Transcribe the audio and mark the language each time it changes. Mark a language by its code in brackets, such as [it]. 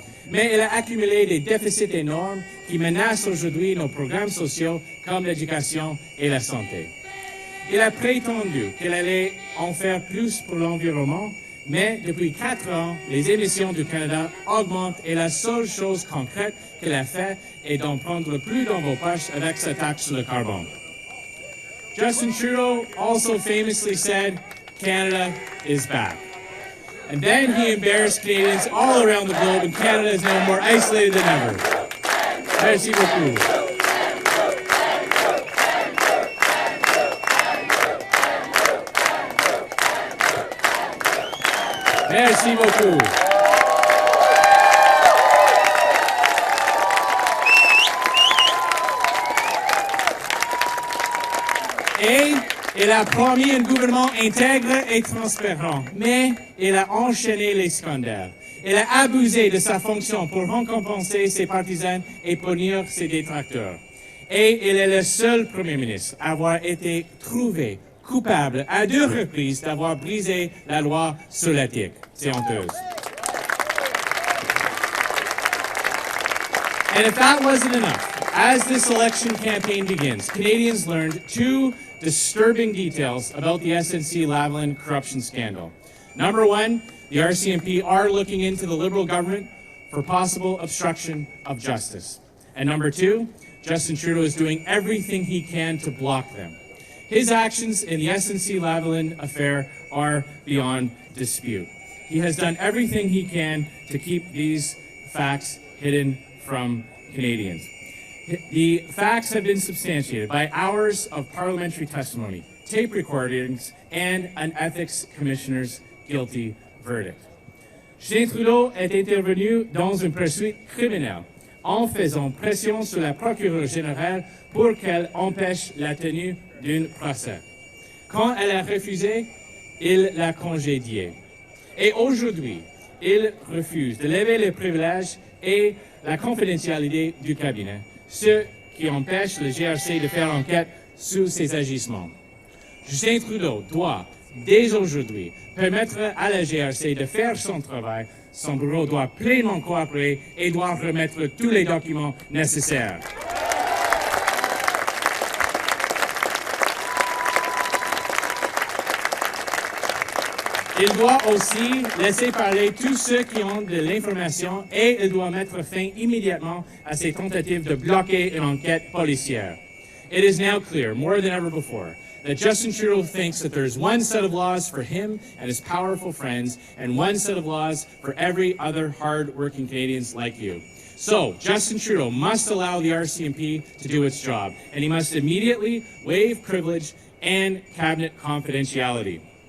[fr] Mais il a accumulé des déficits énormes qui menacent aujourd'hui nos programmes sociaux comme l'éducation et la santé. Il a prétendu qu'il allait en faire plus pour l'environnement, mais depuis 4 ans, les émissions du Canada augmentent et la seule chose concrète qu'il a fait est d'en prendre plus dans vos poches avec sa taxe sur le carbone. [en] Justin Trudeau also famously said, Canada is back. And then he embarrassed Canadians all around the globe, and Canada is now more isolated than ever. [fr] Merci beaucoup. Merci beaucoup. Et il a promis un gouvernement intègre et transparent, mais il a enchaîné les scandales. Il a abusé de sa fonction pour récompenser ses partisans et punir ses détracteurs. Et il est le seul Premier ministre à avoir été trouvé coupable à 2 reprises d'avoir brisé la loi sur l'éthique. C'est honteuse. [en] And if that wasn't enough, as this election campaign begins, Canadians learned 2 disturbing details about the SNC-Lavalin corruption scandal. Number 1, the RCMP are looking into the Liberal government for possible obstruction of justice. And number 2, Justin Trudeau is doing everything he can to block them. His actions in the SNC-Lavalin affair are beyond dispute. He has done everything he can to keep these facts hidden from Canadians. The facts have been substantiated by hours of parliamentary testimony, tape recordings, and an ethics commissioner's guilty verdict. [fr] Justin Trudeau est intervenu dans une poursuite criminelle en faisant pression sur la procureure générale pour qu'elle empêche la tenue d'un procès. Quand elle a refusé, il l'a congédiée. Et aujourd'hui, il refuse de lever les privilèges et la confidentialité du cabinet, ce qui empêche le GRC de faire enquête sur ses agissements. Justin Trudeau doit, dès aujourd'hui, permettre à la GRC de faire son travail. Son bureau doit pleinement coopérer et doit remettre tous les documents nécessaires. Il doit aussi laisser parler tous ceux qui ont de l'information et il doit mettre fin immédiatement à ces tentatives de bloquer une enquête policière. [en] It is now clear, more than ever before, that Justin Trudeau thinks that there's one set of laws for him and his powerful friends and one set of laws for every other hard-working Canadians like you. So, Justin Trudeau must allow the RCMP to do its job, and he must immediately waive privilege and cabinet confidentiality.